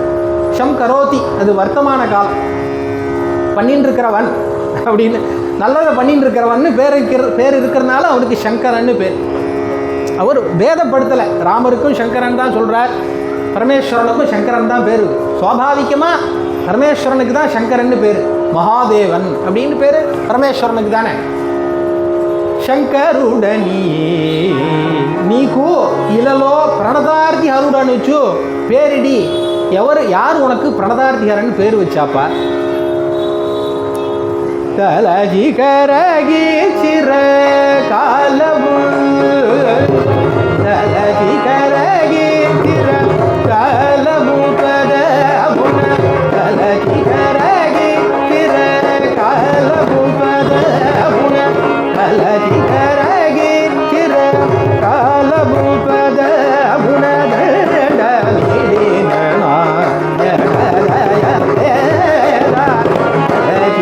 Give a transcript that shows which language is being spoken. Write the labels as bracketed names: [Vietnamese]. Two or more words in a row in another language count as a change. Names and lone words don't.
[Tamil] சங்கரோதி அது வர்த்தமான காலம், பண்ணின்னு இருக்கிறவன் அப்படின்னு, நல்லதை பண்ணின்னு இருக்கிறவன்னு பேர் இருக்கிறதுனால அவனுக்கு சங்கரன்னு பேர். அவர் பேதப்படுத்தலை, ராமருக்கும் சங்கரன் தான் சொல்கிறார், பரமேஸ்வரனுக்கும் சங்கரன் தான் பேர். சுவாபாவிகமாக பரமேஸ்வரனுக்கு தான் சங்கரன்னு பேர். மகாதேவன் அப்படின்னு பேர் பரமேஸ்வரனுக்கு தானே. [Telugu] శంకరుడని నీకు ఇలలో ప్రణదార్థి హరుడనుచు పేరిడి. [Tamil] யார் உனக்கு பிரணதார்த்திஹரன் பேர் வச்சாப்பா? [Telugu] తలజి కరగి చిర కాలము, తలజి కరగి చిర కాలము పద పున, తలజి కరగి చిర కాలము పద పున, తలజి కరగి చిర కాలము పద పున దండమిడిన